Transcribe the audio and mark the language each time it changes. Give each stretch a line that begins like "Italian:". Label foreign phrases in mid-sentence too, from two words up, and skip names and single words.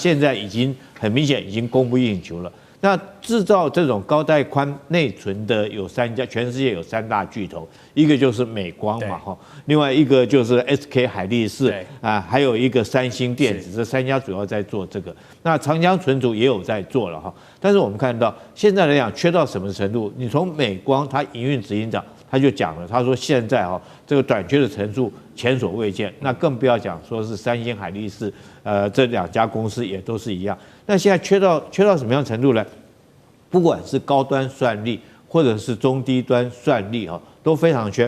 Chinese: 現在已經很明顯已經供不應求了。那製造這種高帶寬內存的有3家，全世界有3大巨頭，一個就是美光嘛，哈，另外一個就是 SK 海力士啊，還有一個三星電子，這3家主要在做這個。那長江存儲也有在做了哈，但是我們看到現在來講缺到什麼程度？你從美光它營運執行長他就講了，他說現在哈這個短缺的程度前所未見，那更不要講說是三星、海力士，這2家公司也都是一樣。那現在缺到什麼樣程度呢？不管是高端算力或者是中低端算力哈，都非常缺。